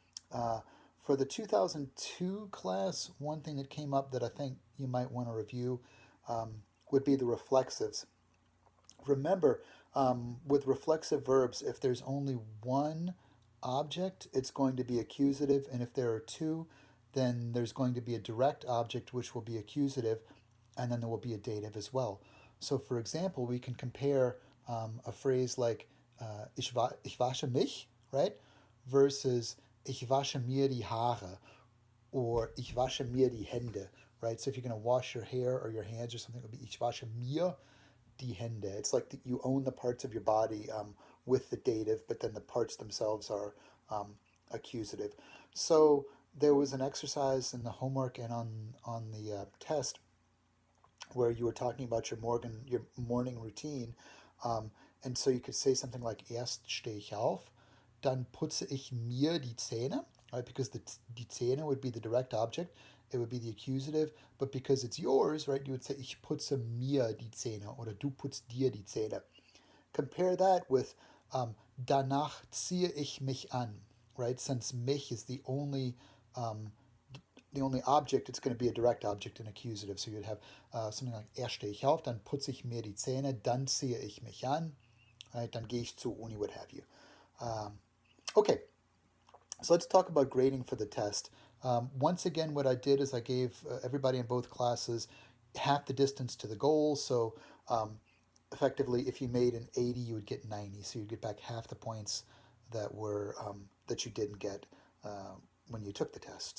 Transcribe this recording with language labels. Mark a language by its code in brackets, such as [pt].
[en] Uh, for the 2002 class, one thing that came up that I think you might want to review would be the reflexives. Remember, with reflexive verbs, if there's only one object, it's going to be accusative, and if there are two, then there's going to be a direct object, which will be accusative, and then there will be a dative as well. So, for example, we can compare a phrase like [de] ich wasche mich, [en] right, versus [de] ich wasche mir die Haare [en] or [de] ich wasche mir die Hände, [en] right? So if you're going to wash your hair or your hands or something, it would be [de] ich wasche mir die Hände. [en] It's like you own the parts of your body with the dative, but then the parts themselves are accusative. So there was an exercise in the homework and on the test where you were talking about your morning routine, um, and so you could say something like [de] erst stehe ich auf, dann putze ich mir die Zähne, [en] right? Because die Zähne would be the direct object, it would be the accusative, but because it's yours, right? You would say [de] ich putze mir die Zähne oder du putzt dir die Zähne. [en] Compare that with [de] danach ziehe ich mich an, right? [en] Since mich is um, the only object, it's going to be a direct object and accusative. So you'd have something like [de] erst stehe ich auf, dann putze ich mir die Zähne, dann ziehe ich mich an, right? Dann gehe ich zur Uni, [en] what have you. Okay, so let's talk about grading for the test. Once again, what I did is I gave everybody in both classes half the distance to the goal. So um, effectively, if you made an 80, you would get 90. So you'd get back half the points that you didn't get when you took the test.